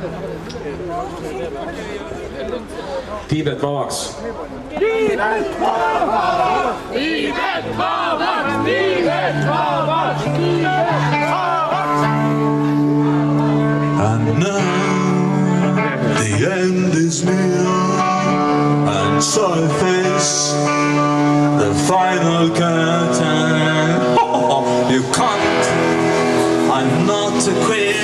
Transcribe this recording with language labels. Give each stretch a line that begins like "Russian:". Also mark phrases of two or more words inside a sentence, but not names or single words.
Estonian: Tiibet vabaks. Tiibet vabaks! Tiibet vabaks! Tiibet vabaks! Tiibet vabaks!
English: And now the end is near, and so I face the final curtain. You can't, I'm not a queer.